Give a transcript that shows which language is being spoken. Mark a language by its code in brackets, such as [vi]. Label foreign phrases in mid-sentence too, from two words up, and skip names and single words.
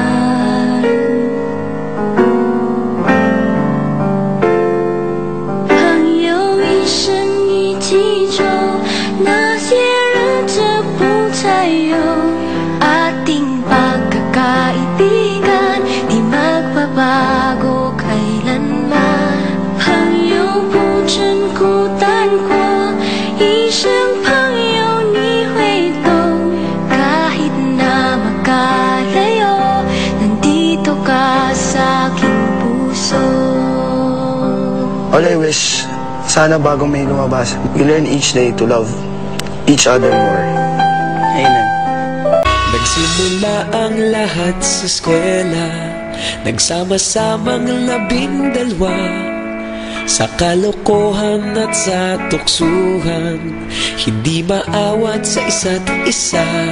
[tl] Ating pagkakaibigan, di magbabago kailanman. [zh] 朋友不真孤单过，一生朋友你会懂。 [tl] Kahit na magkalayo, nandito ka sa aking puso. [en] All I wish, [tl] sana bago may lumabas, [en] we learn each day to love each other more. Amen. [tl] Nagsimula ang lahat sa eskwela, nagsama-samang 12 sa kalokohan at sa tuksuhan, hindi maawat sa isa't isa.